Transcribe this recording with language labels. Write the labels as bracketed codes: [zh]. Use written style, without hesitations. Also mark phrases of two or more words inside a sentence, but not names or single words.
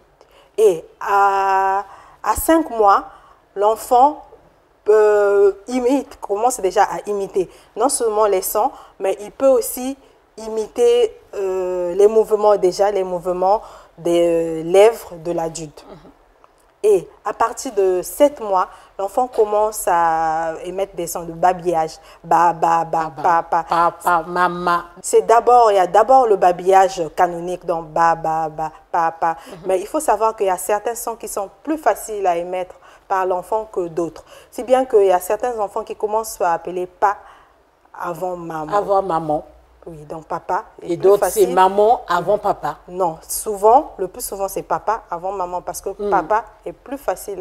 [fr] Et à 5 mois, l'enfant commence déjà à imiter non seulement les sons, mais il peut aussi imiter les mouvements des lèvres de l'adulte. Et à partir de 7 mois, l'enfant commence à émettre des sons de babillage. Ba, ba, ba, pa, pa. Papa, maman. Il y a d'abord le babillage canonique, donc ba, ba, ba, pa, pa. Mais il faut savoir qu'il y a certains sons qui sont plus faciles à émettre par l'enfant que d'autres. Si bien qu'il y a certains enfants qui commencent à appeler pa avant maman. Avant maman. Oui, donc papa. Et d'autres, c'est maman avant papa. Non, le plus souvent, c'est papa avant maman parce que papa est plus facile